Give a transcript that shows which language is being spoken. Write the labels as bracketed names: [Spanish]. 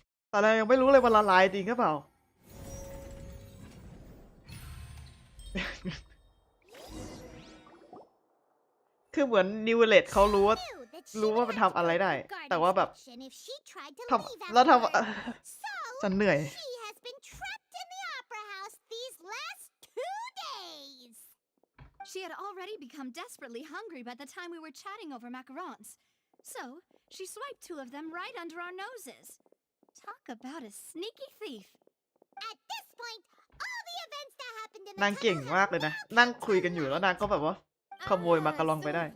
[Thai] แต่เรายังไม่รู้เลยว่าละลายจริงหรือเปล่า คือเหมือนนิวเลตเขารู้ว่ามันทำอะไรได้ แต่ว่าแบบทำแล้วทำฉันเหนื่อย [English] She has been trapped in the opera house these last 2 days. She had already become desperately hungry by the time we were chatting over macarons. So, she swiped 2 of them right under our noses. Talk about a sneaky thief. At this point, all the events that happened in [Thai] นาง [English] the [Thai] เก่งมากเลยนะ นั่งคุยกันอยู่แล้วนางก็แบบว่าขโมยมาการองไปได้